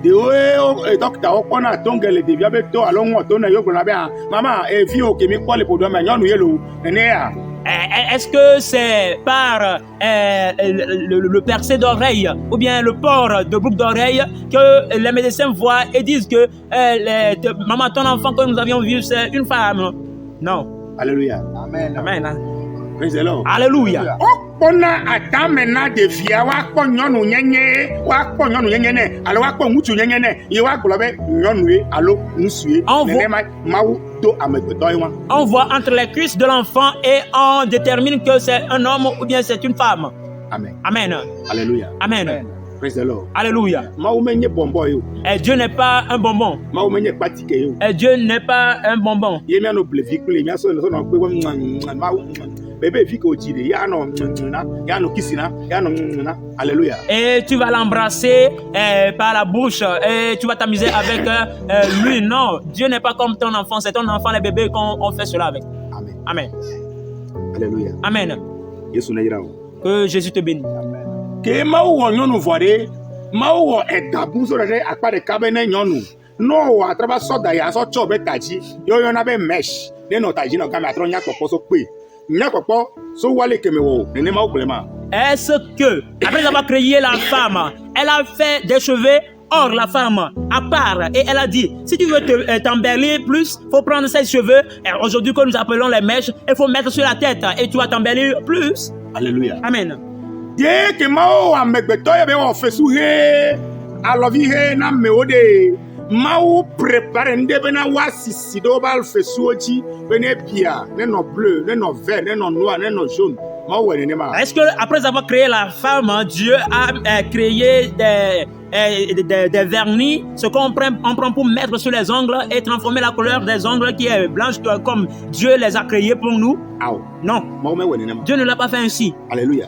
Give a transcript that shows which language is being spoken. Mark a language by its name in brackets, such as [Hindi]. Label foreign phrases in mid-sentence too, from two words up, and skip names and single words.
[French] Est-ce que c'est par le percé d'oreille ou bien le port de boucle d'oreille que les médecins voient et disent que maman, ton enfant que nous avions vu, c'est une femme? Non. Alléluia. Amen. Amen. [English] Praise the Lord. [French] Alléluia. [Ewe] Okpona atamena devia wakpɔ nyɔnu nyenye wakpɔ nyɔnu nyenye ne alo wakpɔ ŋutsu nyenye ne ye wagblɔ be nyɔnue alo ŋutsue nenema mawu to amegbetɔ ye wa. [French] On voit entre les cuisses de l'enfant et on détermine que c'est un homme ou bien c'est une femme. Amen. Amen. Alléluia. Amen. [English] Praise the Lord. [French] Alléluia. [Ewe] Mawu menye bonbon yo. [French] Et Dieu n'est pas un bonbon. [Ewe] Mawu menye patike yo. [French] Et Dieu n'est pas un bonbon. [Ewe] Ye mia no blevi kule mia so no pe mawu bébé fi ko jide ya no kisina ya no. [French] Alléluia. Et tu vas l'embrasser par la bouche et tu vas t'amuser avec lui. Non, Dieu n'est pas comme ton enfant, c'est ton enfant, les bébés qu'on fait cela avec. Amen. Amen. Alléluia. Amen. [Ewe] Yesu na yirawo. [French] Que Jésus te bénisse. [Ewe] Ke mawu wɔ nyɔnu vɔ ɖe mawu wɔ edabu so ɖe akpa ɖeka be ne nyɔnu no wɔ atrava sɔ da ya sɔ tsɔ be tadzi yɔyɔna be mesh ne nɔ tadzi nɔ game atrɔ nyakpɔkpɔ so kpe nyakpɔkpɔ so wale keme wɔ nenema wo gblẽ ma. [French] Est-ce que après avoir créé la femme, elle a fait des cheveux hors la femme à part et elle a dit si tu veux t'embellir plus, faut prendre ses cheveux aujourd'hui que nous appelons les mèches, il faut mettre sur la tête et tu vas t'embellir plus. Alléluia. Amen. [Ewe] Ye ke mawo amegbetɔ ye be wɔ fesu he alɔvi he na amewo de mawo prepare nde bena woasisi ɖe wobe fesuwo dzi be ne bia ne nɔ bleu ne nɔ vert ne nɔ noir ne nɔ jaune mawo wɔ nenema. [French] Est-ce que après avoir créé la femme, Dieu a créé des vernis, ce qu'on prend pour mettre sur les ongles et transformer la couleur des ongles qui est blanche comme Dieu les a créés pour nous? Non. Dieu ne l'a pas fait ainsi. Alléluia.